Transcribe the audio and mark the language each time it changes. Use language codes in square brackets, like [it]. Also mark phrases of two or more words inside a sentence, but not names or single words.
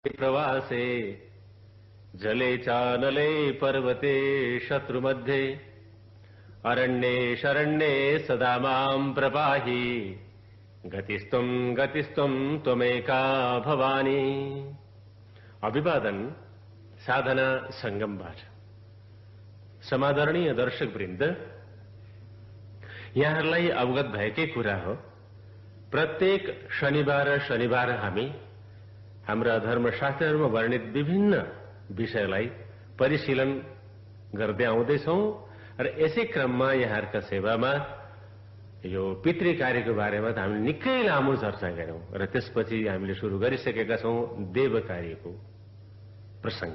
[sa] प्रवासे जले चानले पर्वते शत्रुमध्ये अरण्ये शरण्ये सदा मां प्रपाहि गतिस्त्वं त्वमेका भवानी। [ne] अभिवादन साधना संगमबाट समादरणीय दर्शकवृन्द, यहाँहरूलाई अवगत भएकै कुरा हो, प्रत्येक शनिबार हामी हाम्रा धर्मशास्त्रहरूमा वर्णित विभिन्न विषयलाई परिशीलन गर्दै आउँदैछौं र यसै क्रममा यहाँहरूका सेवामा यो पितृ कार्यको बारेमा त हामीले निकै लामो चर्चा गर्यौं र त्यसपछि हामीले सुरु गरिसकेका छौं देव कार्यको प्रसंग।